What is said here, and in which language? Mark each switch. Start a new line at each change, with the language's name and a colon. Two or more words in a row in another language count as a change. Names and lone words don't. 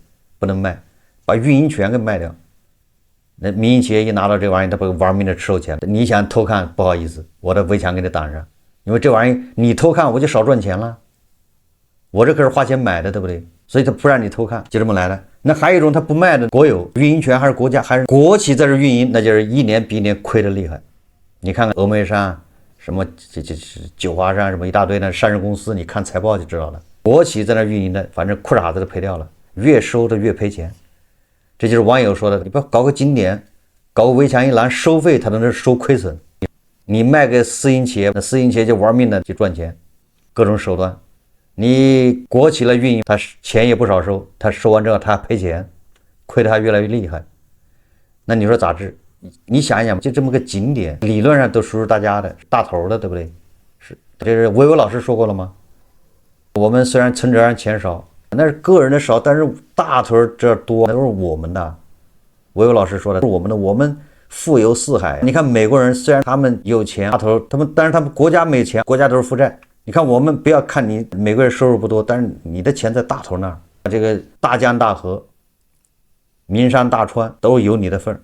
Chinese: 不能賣，把運營權給賣掉。那民營企業一拿到這玩意，他不玩命的收錢。你想偷看，不好意思，我的圍牆給你擋上，因為這玩意你偷看我就少賺錢了，我這可是花錢買的，對不對？所以他不讓你偷看，就這麼來的。那還有一種他不賣的，國有運營權還是國家還是國企在這運營，那就是一年比一年虧得厲害。你看看峨眉山什麼九華山什麼一大堆的上市公司，你看財報就知道了，國企在那運營的，反正褲衩子都賠掉了，越收的越賠錢。這就是網友說的，你不要搞個景點，搞個圍牆一攔收費，他都能收虧損。你賣給私營企業，那私營企業就玩命的去賺錢，各種手段。你國企來運營，他錢也不少收，他收完之後他還賠錢，虧得還越來越厲害。那你說咋治？你想一想，就這麼個景點，理論上都屬於大家的，大頭的，對不對？是，這是薇薇老師說過了嗎？我們雖然存折上錢少，那是個人的少，但是大头這多，那都是我們的。薇薇老師說的是我们的，我们富有四海。你看美国人虽然他們有錢，大頭但是他們國家沒錢，國家都是負債。你看我們不要看你美國人收入不多，但是你的錢在大頭那兒，這個大江大河、名山大川都有你的份兒。